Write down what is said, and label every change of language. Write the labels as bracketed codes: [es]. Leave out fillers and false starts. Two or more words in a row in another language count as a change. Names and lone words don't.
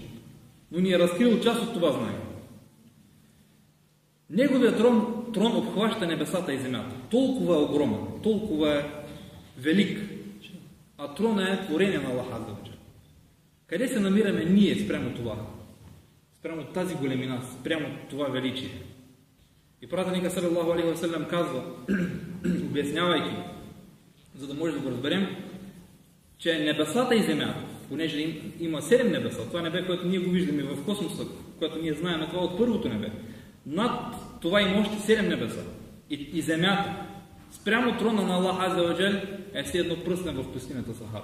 [bg] Но ни е разкрил част от това знание. Неговият трон обхваща небесата и земята. Толкова е огромен, толкова е велик. А трона е творение на [ar] الله عز وجل. [bg] Къде се намираме ние спрямо това? Спрямо тази големина, спрямо това величие. И пратеника [ar] صلى الله عليه وسلم [bg] казва, обяснявайки, за да може да го разберем, че небесата и земята, понеже има 7 небеса, това небе, което ние го виждаме в космоса, което ние знаем, това от първото небе. Над това има още 7 небеса. И земята, спрямо трона на [ar] الله عز وجل, [bg] е все едно пръстен в пустинята Сахара.